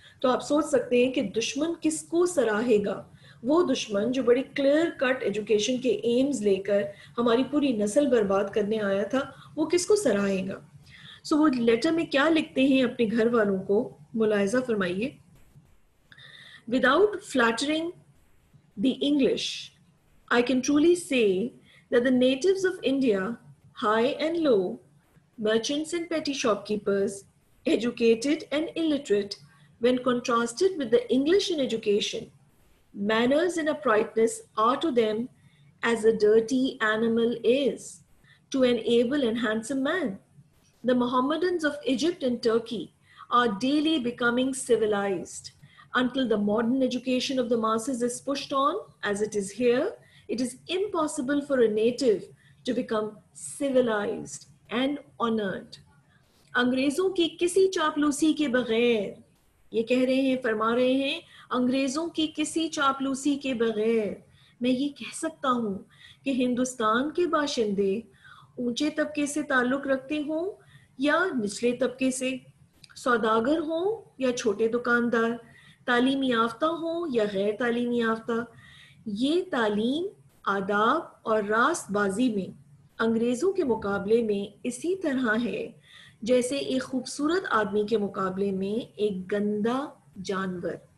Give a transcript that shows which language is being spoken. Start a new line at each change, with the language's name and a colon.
Urdu: تو آپ سوچ سکتے ہیں کہ دشمن کس کو سراہے گا؟ وہ دشمن جو بڑی کلیئر کٹ ایجوکیشن کے ایمز لے کر ہماری پوری نسل برباد کرنے آیا تھا، وہ کس کو سراہے گا؟ سو وہ لیٹر میں کیا لکھتے ہیں اپنے گھر والوں کو، ملاحظہ فرمائیے.
English: Without flattering the English, I can truly say that the natives of India, high and low, merchants and petty shopkeepers, educated and illiterate, when contrasted with the English in education, manners and uprightness are to them as a dirty animal is to an able and handsome man. The Mohammedans of Egypt and Turkey are daily becoming civilized. Until the modern education of the masses is pushed on, as it is here, it is impossible for a native to become civilized and honored.
Urdu: انگریزوں کی کسی چاپلوسی کے بغیر، یہ کہہ رہے ہیں، فرما رہے ہیں، انگریزوں کی کسی چاپلوسی کے بغیر میں یہ کہہ سکتا ہوں کہ ہندوستان کے باشندے اونچے طبقے سے تعلق رکھتے ہوں یا نچلے طبقے سے، سوداگر ہوں یا چھوٹے دکاندار، تعلیم یافتہ ہوں یا غیر تعلیم یافتہ، یہ تعلیم، آداب اور راست بازی میں انگریزوں کے مقابلے میں اسی طرح ہے جیسے ایک خوبصورت آدمی کے مقابلے میں ایک گندا جانور.